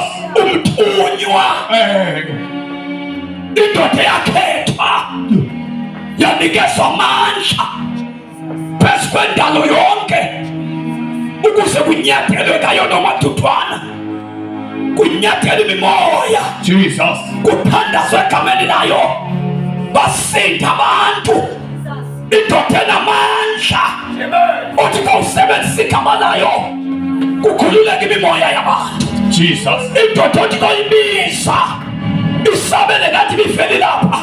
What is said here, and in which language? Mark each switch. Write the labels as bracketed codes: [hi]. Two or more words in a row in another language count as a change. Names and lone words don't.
[zu] Umthunywa. Indoda yakhethwa. Yanikezwa amandla phezu kwendalo yonke ukuze kunyathelwe ngayo nomaduthwana, kunyathele imimoya. Jesus. Kuthandazwe egameni layo, basinda abantu. Indoda enamandla uthi kawusebenzisa igama layo kukhululeka imimoya yabantu. Jesus. Indoda othi kayibiza isabele ngathi bifeli lapha.